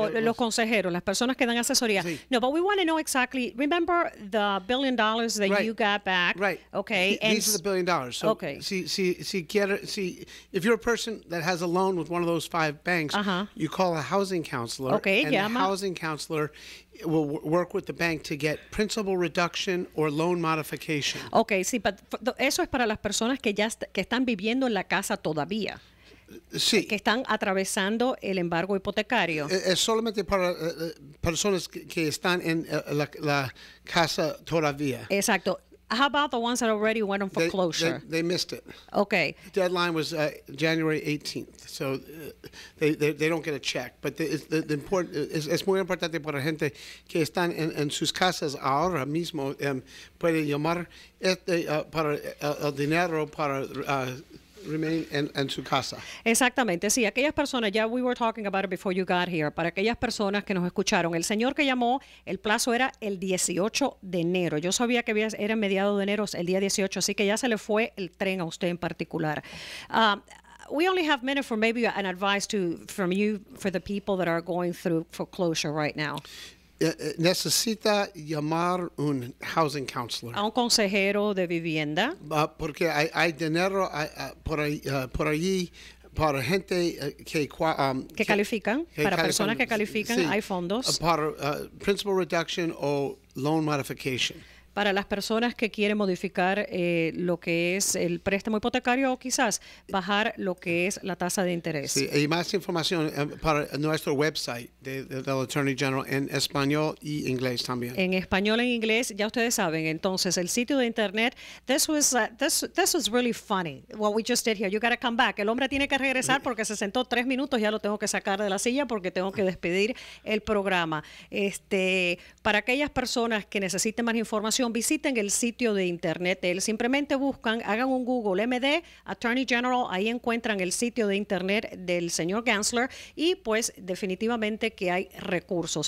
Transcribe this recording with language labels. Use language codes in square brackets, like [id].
[es] Los consejeros, las personas que dan asesoría. Sí. [en] No, but we want to know exactly. Remember the $1 billion that you got back. Right. Okay. These are the $1 billion. So, okay. If you're a person that has a loan with one of those 5 banks, you call a housing counselor. Okay. And the housing counselor will work with the bank to get principal reduction or loan modification. [es] Okay, sí, pero eso es para las personas que están viviendo en la casa todavía. Sí. Que están atravesando el embargo hipotecario. Es solamente para personas que están en la casa todavía. Exacto. [en] How about the ones that already went on foreclosure? They missed it. Okay. The deadline was January 18th, so they don't get a check. [es] But es muy importante para gente que están en sus casas ahora mismo, puede llamar para el dinero para [en] remain [es] en su casa. Exactamente, sí. Aquellas personas, ya [en] we were talking about it before you got here, [es] para aquellas personas que nos escucharon, el señor que llamó, el plazo era el 18 de enero. Yo sabía que era mediado de enero, el día 18, así que ya se le fue el tren a usted en particular. [en] We only have minutes for maybe an advice from you for the people that are going through foreclosure right now. [es] Necesita llamar un housing counselor. A un consejero de vivienda. Porque hay dinero por allí para gente que califican, para personas que califican, sí, hay fondos. Para principal reduction o loan modification. Para las personas que quieren modificar lo que es el préstamo hipotecario o quizás bajar lo que es la tasa de interés. Sí, y más información para nuestro website del Attorney General en español y inglés también. En español e inglés, ya ustedes saben. Entonces, el sitio de internet, [en] this was really funny, what we just did here. You gotta come back. [es] El hombre tiene que regresar porque se sentó 3 minutos, ya lo tengo que sacar de la silla porque tengo que despedir el programa. Para aquellas personas que necesiten más información, visiten el sitio de internet. Simplemente buscan, hagan un Google MD Attorney General, ahí encuentran el sitio de internet del señor Gansler y pues definitivamente que hay recursos.